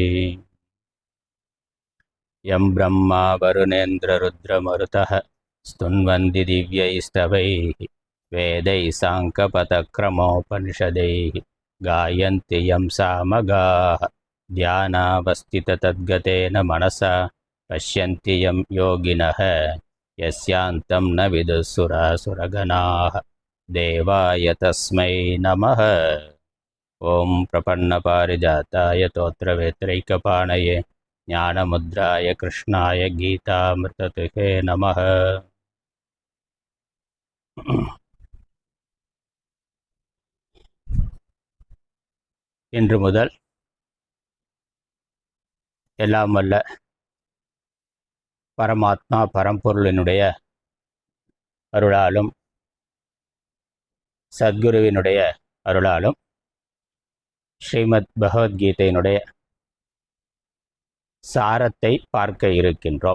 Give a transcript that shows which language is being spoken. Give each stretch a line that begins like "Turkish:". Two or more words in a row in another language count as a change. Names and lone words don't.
Sanskrit: यं ब्रह्मा वरुणेन्द्ररुद्रमरुतः स्तुन्वन्ति दिव्यैस्तवैः वेदैः साङ्कपदक्रमोपनिषदैः गायन्ति यं सामगाः ध्यानावस्थिततद्गतेन मनसा पश्यन्ति यं योगिनः यस्यान्तं न विदुःसुरासुरगणाः देवाय तस्मै नमः। ॐ प्रपन्नपारिजाताय तोत्रवेत्रैकपाणये ज्ञानमुद्राय कृष्णाय गीतामृतदुहे नमः।
Tamil: இன்று முதல் எல்லாம் வல்ல பரமாத்மா பரம்பொருளினுடைய அருளாலும் சத்குருவினுடைய அருளாலும் ஸ்ரீமத் பகவத்கீதையினுடைய சாரத்தை பார்க்க இருக்கின்றோம்.